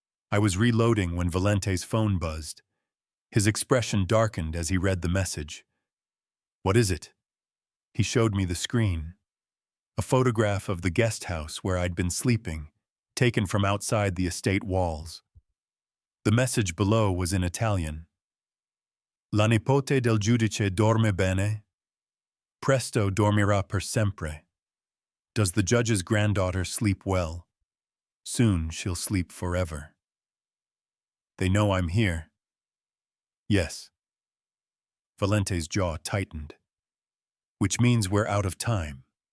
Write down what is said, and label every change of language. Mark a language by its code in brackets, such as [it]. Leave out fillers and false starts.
[en] I was reloading when Valente's phone buzzed. His expression darkened as he read the message. "What is it?" He showed me the screen. A photograph of the guest house where I'd been sleeping, taken from outside the estate walls. The message below was in Italian. [it] La nipote del giudice dorme bene? Presto dormirà per sempre. [en] Does the judge's granddaughter sleep well? Soon she'll sleep forever. They know I'm here. Yes. Valente's jaw tightened. Which means we're out of time.